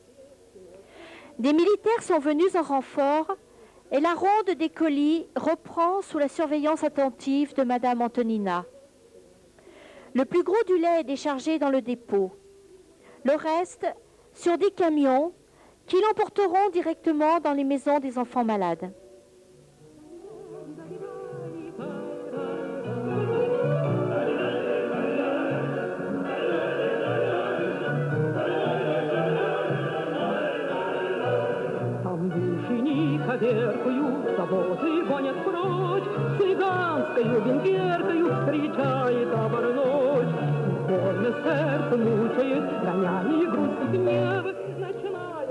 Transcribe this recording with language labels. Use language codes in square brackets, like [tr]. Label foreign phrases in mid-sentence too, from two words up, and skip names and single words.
[fr] Des militaires sont venus en renfort et la ronde des colis reprend sous la surveillance attentive de Madame Antonina. Le plus gros du lait est déchargé dans le dépôt. Le reste sur des camions qui l'emporteront directement dans les maisons des enfants malades. [ru] Коверкою, заводы гонят прочь, цыганскою венгеркою встречает табор ночь. Больно сердце мучает, гоняя грусть и гнев, начиная